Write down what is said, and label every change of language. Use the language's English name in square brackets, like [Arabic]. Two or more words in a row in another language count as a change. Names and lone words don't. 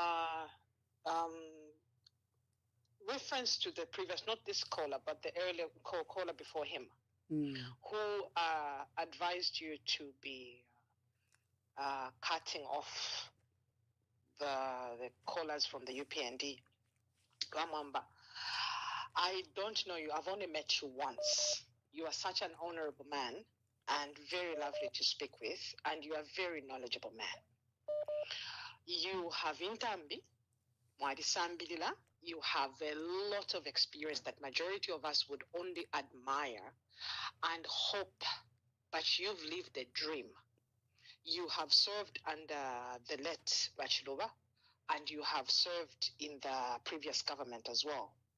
[English] Reference to the previous, not this caller, but the earlier caller before him, who advised you to be cutting off the callers from the UPND. Ramamba, I don't know you. I've only met you once. You are such an honorable man and very lovely to speak with, and you are a very knowledgeable man. You have [Bemba] intambi, mwadisambilila. [English] You have a lot of experience that majority of us would only admire and hope, but you've lived a dream. You have served under the late Bachilova, and you have served in the previous government as well.